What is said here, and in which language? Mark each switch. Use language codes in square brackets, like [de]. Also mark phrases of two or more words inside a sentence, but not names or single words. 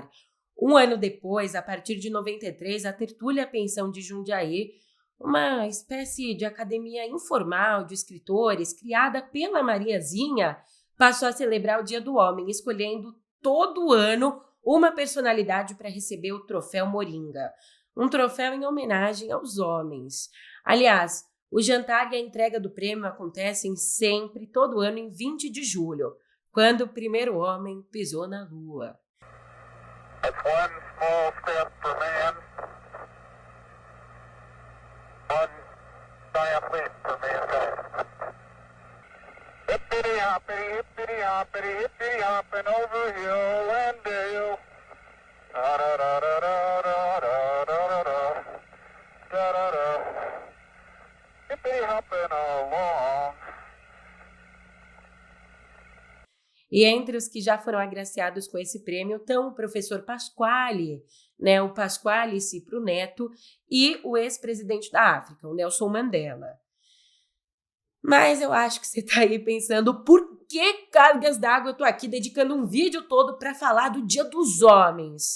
[pt] Um ano depois, a partir de 93, a Tertúlia Pensão de Jundiaí, uma espécie de academia informal de escritores criada pela Mariazinha, passou a celebrar o Dia do Homem, escolhendo todo ano uma personalidade para receber o troféu Moringa, um troféu em homenagem aos homens. Aliás, o jantar e a entrega do prêmio acontecem sempre, todo ano, em 20 de julho, quando o primeiro homem pisou na Lua. [en] That's one small step for man, one giant leap for mankind. Hippity hoppity, hippity hopping over hill and dale. Da da da da da da da da da da da da. Hippity hopping along. [pt] E entre os que já foram agraciados com esse prêmio estão o professor Pasquale, o Pasquale Cipro Neto, e o ex-presidente da África, o Nelson Mandela. Mas eu acho que você está aí pensando, por que cargas d'água eu estou aqui dedicando um vídeo todo para falar do Dia dos Homens?